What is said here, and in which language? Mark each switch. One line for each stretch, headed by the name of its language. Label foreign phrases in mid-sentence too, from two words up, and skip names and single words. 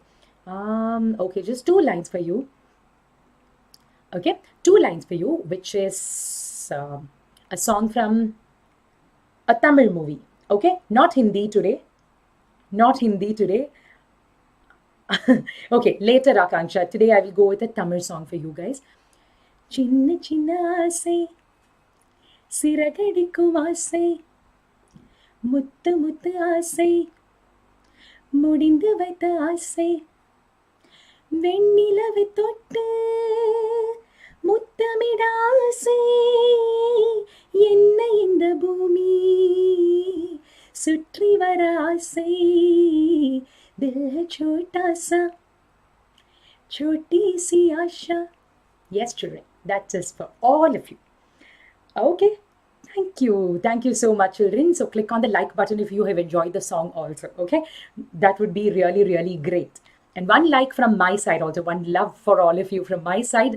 English: Okay, just two lines for you. Okay, two lines for you, which is a song from a Tamil movie. Okay, not Hindi today. Not Hindi today. Okay, later, Akanksha. Today I will go with a Tamil song for you guys.
Tamil: சின்ன சின்ன ஆசை சிறகடிக்கும் ஆசை முத்து முத்து ஆசை முடிந்து வைத்த ஆசை வெண்ணிலவை தொட்டு முத்தமிட ஆசை என்ன இந்த பூமி சுற்றி வர ஆசை
Hindi: दिल है छोटा सा छोटी सी आशा.
English: Yes, children, that is for all of you. Okay, thank you. Thank you so much, children. So click on the like button if you have enjoyed the song also. Okay, that would be really, really great. And one like from my side also, one love for all of you from my side.